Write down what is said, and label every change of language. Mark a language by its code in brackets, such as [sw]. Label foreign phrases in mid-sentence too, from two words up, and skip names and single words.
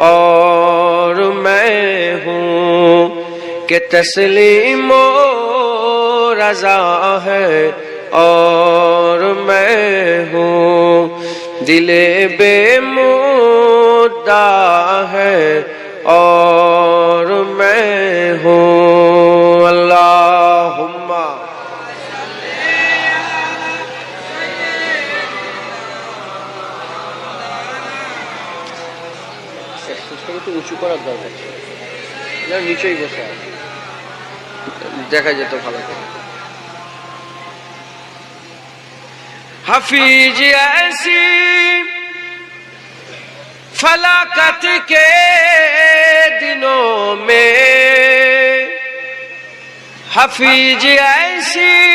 [ur] اور میں ہوں کہ تسلیم و رضا ہے اور میں ہوں دل بے مدعا ہے اور میں ہوں اللہم [bn] একটু উঁচু করার দরকার ছিল, নিচেই বসে আছে দেখা যেত ভালো করে। [ur] حفیظ ایسی فلاکت کے دنوں میں، حفیظ ایسی